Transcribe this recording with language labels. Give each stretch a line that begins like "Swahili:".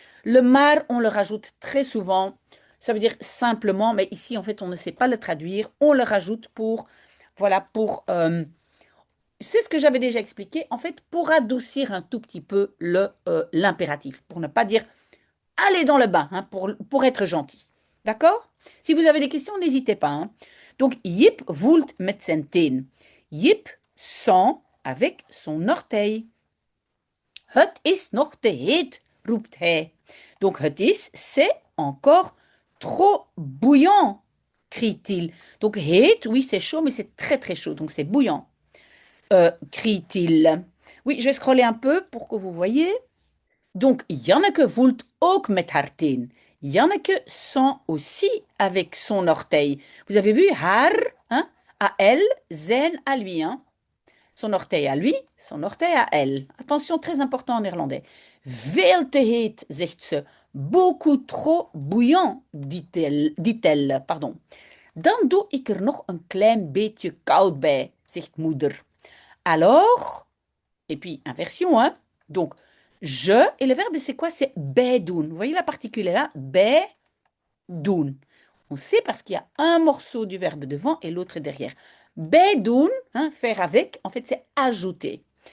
French: Le maar, on le rajoute très souvent. Ça veut dire simplement, mais ici, en fait, on ne sait pas le traduire. On le rajoute pour, voilà, pour... c'est ce que j'avais déjà expliqué, en fait, pour adoucir un tout petit peu l'impératif, pour ne pas dire allez dans le bain, hein, pour être gentil. D'accord? Si vous avez des questions, n'hésitez pas. Hein. Donc,
Dutch: Jip voelt met zijn teen.
French: Jip sent avec son orteil.
Dutch: Het is nog te heet, roept hij.
French: Donc,
Dutch: het is,
French: c'est encore trop bouillant, crie-t-il. Donc, heet, oui, c'est chaud, mais c'est très, très chaud. Donc, c'est bouillant, crie-t-il. Oui, je vais scroller un peu pour que vous voyez. Donc,
Dutch: Janneke voelt ook met haar teen.
French: Janneke sent aussi avec son orteil. Vous avez vu, haar, hein, à elle, zijn à lui. Hein. Son orteil à lui, son orteil à elle. Attention, très important en néerlandais.
Dutch: Veel te heet, zegt ze.
French: Beaucoup trop bouillant, dit-elle. Pardon.
Dutch: Dan doe ik er nog een klein beetje koud bij, zegt moeder.
French: Alors, et puis inversion, hein. Donc, je, et le verbe c'est quoi? C'est doen. Vous voyez la particule est là? Doen. On sait parce qu'il y a un morceau du verbe devant et l'autre derrière. Doen, hein, faire avec, en fait c'est ajouter.